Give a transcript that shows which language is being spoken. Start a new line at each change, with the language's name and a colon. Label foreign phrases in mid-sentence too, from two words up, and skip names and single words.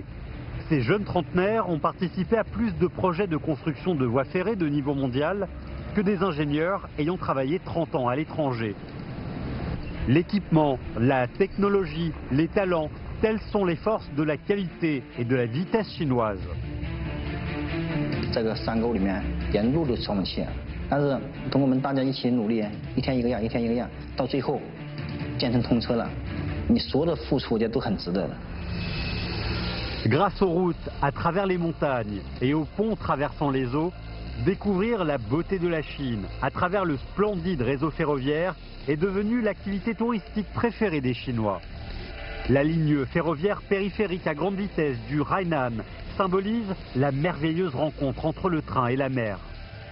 French: Ces jeunes trentenaires ont participé à plus de projets de construction de voies ferrées de niveau mondial que des ingénieurs ayant travaillé 30 ans à l'étranger. L'équipement, la technologie, les talents, telles sont les forces de la qualité et de la vitesse chinoise.
Chinese: 这个山沟里面沿路都消磨气，但是等我们大家一起努力，一天一个样，一天一个样，到最后建成通车了。你所有的付出也都很值得的。
French: Grâce aux routes à travers les montagnes et aux ponts traversant les eaux, découvrir la beauté de la Chine à travers le splendide réseau ferroviaire est devenu l'activité touristique préférée des Chinois. La ligne ferroviaire périphérique à grande vitesse du Hainan symbolise la merveilleuse rencontre entre le train et la mer.